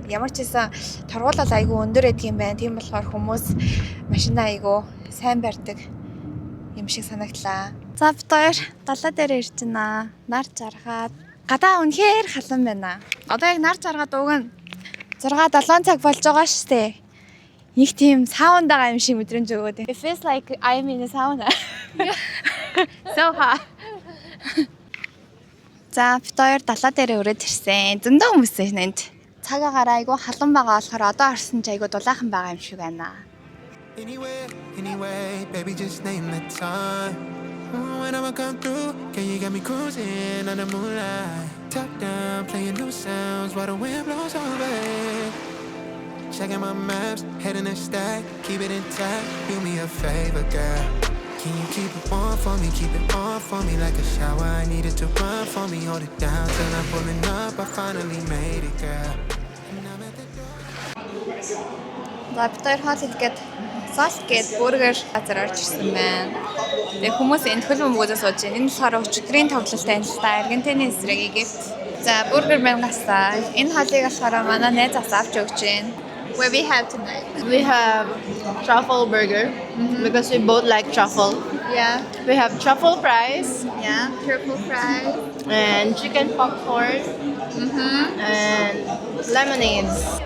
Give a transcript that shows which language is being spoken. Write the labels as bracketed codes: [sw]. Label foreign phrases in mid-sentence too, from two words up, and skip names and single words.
[mn] Ямар ч байсан таргуул бол айгүй өндөр идэг юм байна. Тийм болохоор хүмүүс машинаа айгүй сайн барьдаг юм шиг санагдлаа. За бид хоёр далаа дээр ирж байна. Нар жаргаад гадаа үнэхээр халуун байна. Одоо яг нар жаргаад уг нь 6-7 цаг болж байгаа шүү дээ. Нэг тийм саунд байгаа юм шиг мэдрэмж өгөөд. [en] It feels like I'm in a sauna. So hot. [mn] За бид хоёр далаа дээр өрөөд ирсэн. Зөндөө хүмүүс байна энд. Цаг агаараа айгүй халуун байгаа болохоор одоо орсон ч айгүй дулаахан байгаа юм шиг байна. [en] Anyway, baby, just name the time. When I'ma come through, can you get me cruising on the moonlight? Top down, playing new sounds while the wind blows over. Checking my maps, heading a stack, keep it intact. Do me a favor, girl. Can you keep it warm for me, keep it on for me like a shower? I needed to run for me, hold it down till I'm pulling up. I finally made it, girl. And I'm at the door. [mn] За бид хоёр хоол идэхэд Salt гээд бургер газар орж ирсэн байна. Тэгээ хүмүүс энэ хөлбөмбөг үзэж сууж байна. Энэ болохоор өчигдрийн тоглолттой энэ л та Аргентины эсрэг Египт. За бургер байна гасаа. Энэ хоолыг болохоор манай найз авч өгч байна. [en] What we have tonight? We have truffle burger because we both like truffle. Yeah. We have truffle fries Yeah. Triple fries. and chicken popcorn and lemonades.